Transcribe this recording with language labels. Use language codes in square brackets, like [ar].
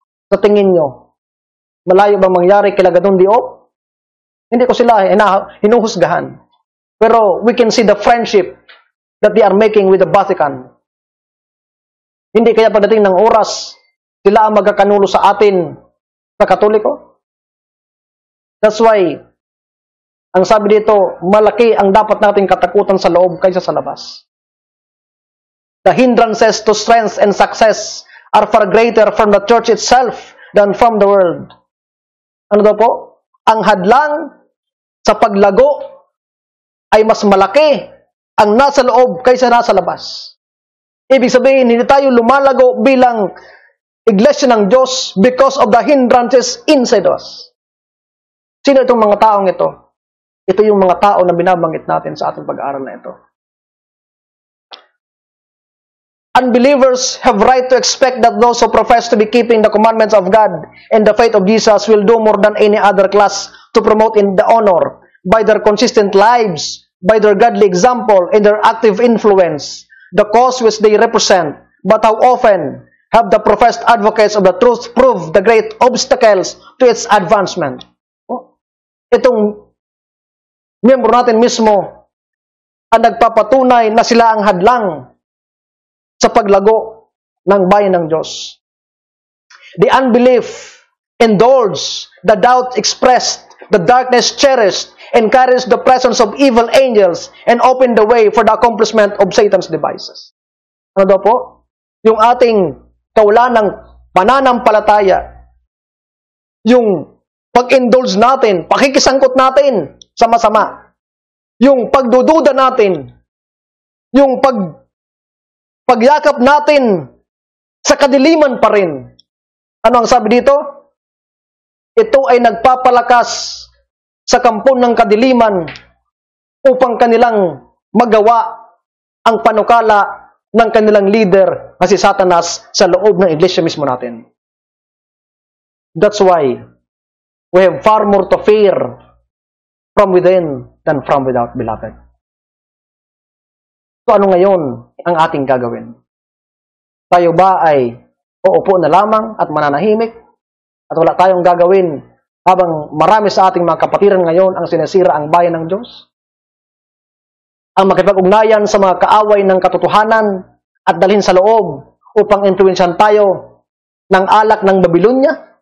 [tl] Sa tingin nyo, malayo bang mangyari kila Gadon Diop? Hindi ko sila hinuhusgahan. [en] Pero we can see the friendship that they are making with the Vatican. [tl] Hindi kaya pagdating ng oras, sila ang magkakanulo sa atin sa Katoliko? [en] That's why, [tl] ang sabi dito, malaki ang dapat nating katakutan sa loob kaysa sa labas. [en] The hindrances to strength and success are far greater from the church itself than from the world. [tl] Ano daw po? Ang hadlang sa paglago ay mas malaki ang nasa loob kaysa nasa labas. Ibig sabihin, hindi tayo lumalago bilang iglesia ng Diyos [en] because of the hindrances inside us. [tl] Sino itong mga taong ito? Ito yung mga tao na binabanggit natin sa ating pag-aaral na ito. [en] Unbelievers have right to expect that those who profess to be keeping the commandments of God and the faith of Jesus will do more than any other class to promote in the honor by their consistent lives, by their godly example, and their active influence, the cause which they represent. But how often have the professed advocates of the truth proved the great obstacles to its advancement? [tl] Itong miyembro natin mismo ang nagpapatunay na sila ang hadlang sa paglago ng bayan ng Diyos. [en] The unbelief indulged, the doubt expressed, the darkness cherished, encouraged the presence of evil angels, and opened the way for the accomplishment of Satan's devices. [tl] Ano daw po? Yung ating kawalan ng pananampalataya, yung pag-indulge natin, pakikisangkot natin sa masama, yung pagdududa natin, yung pagyakap natin sa kadiliman pa rin. Ano ang sabi dito? Ito ay nagpapalakas sa kampon ng kadiliman upang kanilang magawa ang panukala ng kanilang leader na si Satanas sa loob ng iglesia mismo natin. [en] That's why we have far more to fear from within than from without, beloved. [tl] So ano ngayon ang ating gagawin? Tayo ba ay uupo na lamang at mananahimik at wala tayong gagawin habang marami sa ating mga kapatiran ngayon ang sinisira ang bayan ng Diyos? Ang makipag-ugnayan sa mga kaaway ng katotohanan at dalhin sa loob upang influensyahan tayo ng alak ng Babylonia?